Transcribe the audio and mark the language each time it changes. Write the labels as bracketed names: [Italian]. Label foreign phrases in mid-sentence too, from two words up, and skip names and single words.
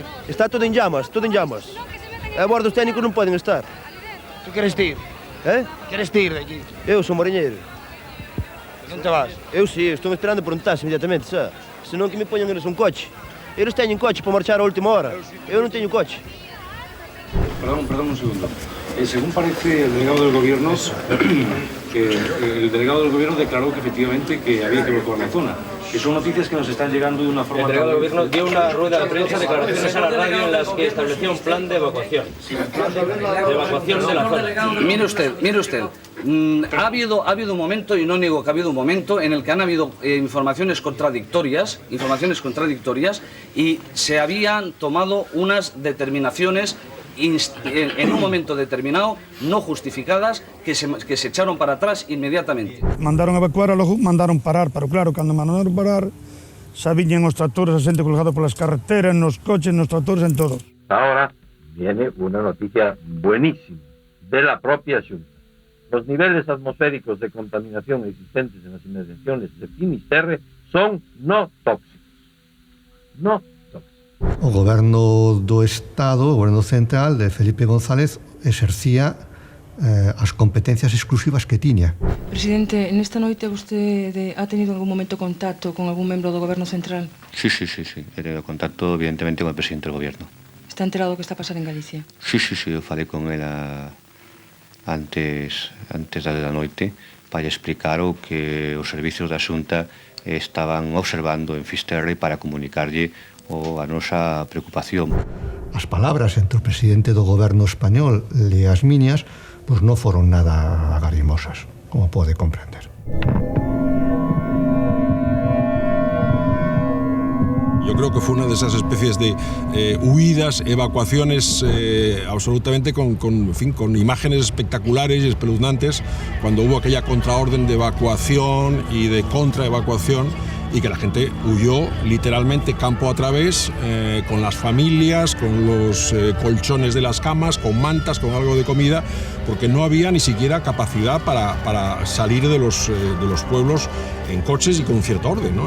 [Spanish] Está todo en llamas, todo en llamas. [Galician] A bordo os técnicos non poden estar. Tu queres ir? Queres ir de aquí? Eu sou mariñeiro. Non te vas? Eu si, estou esperando por un taxi inmediatamente, xa. Senón que me poñan eles un coche. Eles teñen coche para marchar a última hora. Eu non teño coche. [Spanish] Perdón un segundo. Según parece el delegado del gobierno, el delegado del gobierno declaró que efectivamente que había que evacuar la zona. Que son noticias que nos están llegando de una forma... El delegado del gobierno dio una rueda de prensa, declaraciones a la radio en las que establecía un plan de evacuación. De evacuación de la zona. Mire usted, ha habido un momento, y no niego que ha habido un momento, en el que han habido informaciones contradictorias, y se habían tomado unas determinaciones en un momento determinado, no justificadas, que se echaron para atrás inmediatamente. Mandaron evacuar, [Galician] logo mandaron parar, pero claro, cando mandaron parar, xa viñen os tractores, a xente colgado polas carreteras, nos coches, nos tractores, en todo. [Spanish] Ahora viene una noticia buenísima de la propia Xunta. Los niveles atmosféricos de contaminación existentes en las inmediaciones de Finisterre son no tóxicos. No tóxicos. [Galician] O goberno do Estado, o goberno central de Felipe González, exercía as competencias exclusivas que tiña. Presidente, en esta noite vostede [Spanish] ha tenido en algún momento contacto con algún [Galician] membro do goberno central? [Spanish] Sí. He tenido contacto, evidentemente, con el presidente del gobierno. [Galician] Está enterado do que está a pasar en Galicia? [Spanish] Sí. [Galician] Eu falei con él antes da noite para explicar o que os servicios da Xunta estaban observando en Fisterre para comunicarlle a nosa preocupación. As palabras entre o presidente do goberno español e as miñas pues non foron nada agarimosas, como pode comprender. [Spanish] Yo creo que fue una de esas especies de huidas, evacuaciones absolutamente con imágenes espectaculares y espeluznantes, cuando hubo aquella contraorden de evacuación y de contraevacuación y que la gente huyó literalmente campo a través, con las familias, con los colchones de las camas, con mantas, con algo de comida, porque no había ni siquiera capacidad para salir de los pueblos en coches y con un cierto orden, ¿no?